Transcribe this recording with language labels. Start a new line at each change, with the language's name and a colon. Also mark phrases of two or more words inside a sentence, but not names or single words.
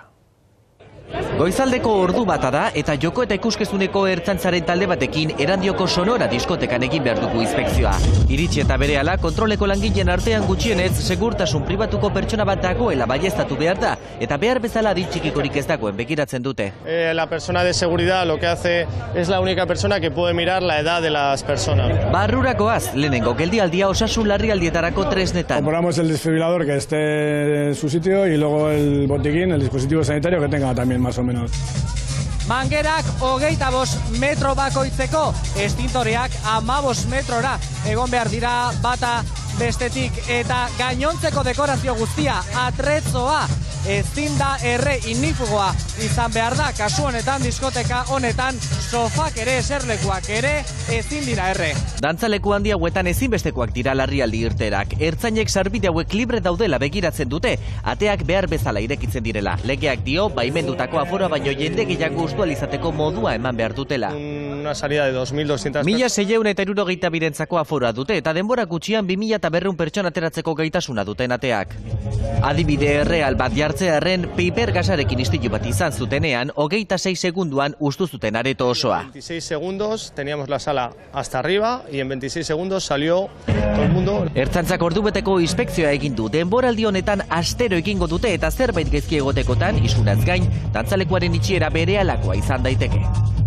Basque: Goizaldeko ordu bata da eta joko eta ikuskizuneko ertzaintzaren talde batekin Erandioko Sonora diskotekan egin behar dugu inspekzioa. Iritsi eta berehala kontroleko langileen artean gutxienez segurtasun pribatuko pertsona bat dagoela baieztatu behar da eta behar bezala aditxikikorik ez dagoen begiratzen dute.
Spanish: La persona de seguridad lo que hace es la única persona que puede mirar la edad de las personas.
Basque: Barrurakoaz, lehenengo geldialdia osasun larrialdietarako tresnetan.
Spanish: Compramos el desfibrilador que esté en su sitio y luego el botiquín, el dispositivo sanitario que tenga también más o menos.
Basque: Mangerak 25 metro bakoitzeko, estintoreak 15 metrora egon behar dira bata bestetik eta gainontzeko dekorazio guztia atretzoa ezin da erre inifugoa izan behar da. Kasu honetan diskoteka honetan sofak ere eserlekuak ere ezin dira erre. Dantzaleku handi hauetan ezinbestekoak dira larrialdi irterak. Ertzainek sarbide hauek libre daudela begiratzen dute, ateak behar bezala irekitzen direla. Legeak dio baimendutako afora baino jende gehiago ustualizateko modua eman behar dutela.
Spanish: Una salida de 2.200
Basque: 1672 aforoa dute eta denbora gutxian 2100 pertsona ateratzeko gaitasuna duten ateak. Adibide erreal bat jartzearren piper gasarekin istilu bat izan zutenean 26 segunduan ustu zuten areto osoa.
Spanish: 26 segundos teníamos la sala hasta arriba y en 26 segundos salió todo el mundo. Ertzaintzak ordubeteko inspekzioa egin du. Denboraldi honetan astero egingo dute eta zerbait gaizki egotekotan isunaz gain dantzalekuaren itxiera berehalakoa izan daiteke.